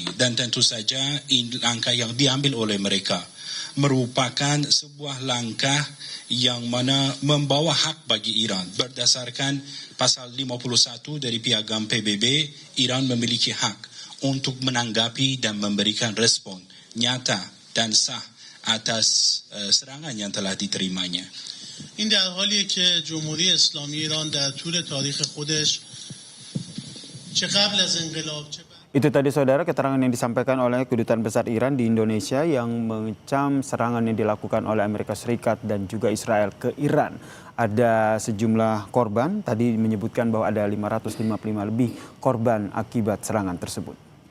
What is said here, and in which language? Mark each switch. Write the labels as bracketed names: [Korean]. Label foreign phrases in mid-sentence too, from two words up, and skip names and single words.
[Indonesian] Dan tentu saja langkah yang diambil oleh mereka merupakan sebuah langkah yang mana membawa hak bagi Iran. Berdasarkan pasal 51 dari Piagam PBB, Iran memiliki hak untuk menanggapi dan memberikan respon nyata dan sah atas serangan yang telah diterimanya. [Persian] این در حالیه که جمهوری اسلامی ایران در طول تاریخ خودش چه قبل از انقلاب چه [Indonesian] Itu tadi saudara keterangan yang disampaikan oleh Kedutaan Besar Iran di Indonesia yang mengecam serangan yang dilakukan oleh Amerika Serikat dan juga Israel ke Iran. Ada sejumlah korban, tadi menyebutkan bahwa ada 555 lebih korban akibat serangan tersebut.